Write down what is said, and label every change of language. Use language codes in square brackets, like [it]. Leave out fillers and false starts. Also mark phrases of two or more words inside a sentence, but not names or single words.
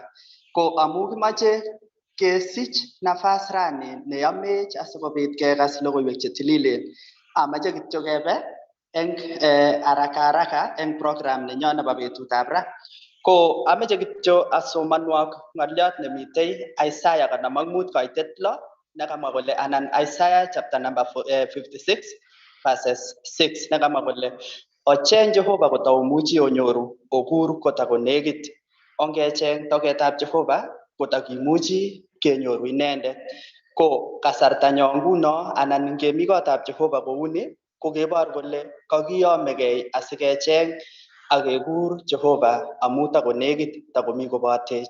[kln] Ko amu kimache kesich nafas rani neyamech asikobit kekas logoiwek chetililen, amache kityo kebe eng haraka eng program nenyo nebo betutab ra. Ko amache kityo asomanwok ng'olyot nemitei Isaiah 55 koitet 6 nekamwa kole, anan Isaiah [en] chapter number [kln] 56 verses 6 nekamwa kole, ocheng Jehova kotaumuchi onyoru, okur kotakonekit. Ongecheng togetab Jehova kotakimuchi kenyoru inendet. Ko kasartanyo nguno anan ngemi kotab Jehova kouni ko kebor kole kakiyomegei asikecheng ak kekur Jehova amu takonekit, takomi kobotech.